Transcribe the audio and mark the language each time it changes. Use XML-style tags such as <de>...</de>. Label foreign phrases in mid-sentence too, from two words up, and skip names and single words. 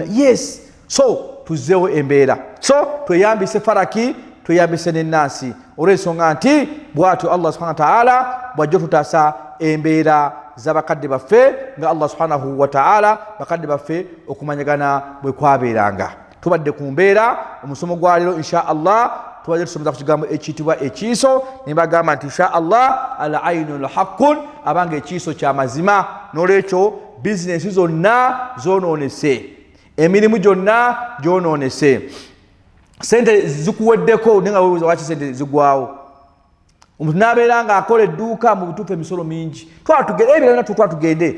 <en>Yes, so</en> <lg>tuzzeewo embeera. So tweyambise faraki tweyambise n'ennansi olw'ensonga nti bw'atyo</lg> <ar>Allah subhanahu wa ta'ala</ar> <lg>bw'ajja tutaasa embeera z'abakadde baffe nga</lg> <ar>Allah subhanahu wa ta'ala</ar> <lg>bakadde baffe okumanyagana bwe kwabeeranga. Tubadde ku mbeera omusomo gwa leero</lg> <ar>insha Allah</ar> <lg>tubadde tusomeza ku kigambo ekiyitibwa ekiiso ne bagamba nti</lg> <ar>insha Allah al ainul haqqun</ar> <lg>abanga ekiiso kya mazima. N'olwekyo bizinesi zonna zoonoonese, emirimu gyonna gyonoonese, sente zikuweddeko naye nga weebuuza lwaki sente zigwawo. Omuntu n'abeera nga akola edduuka mu butuufu emisolo mingi twatugende.</lg>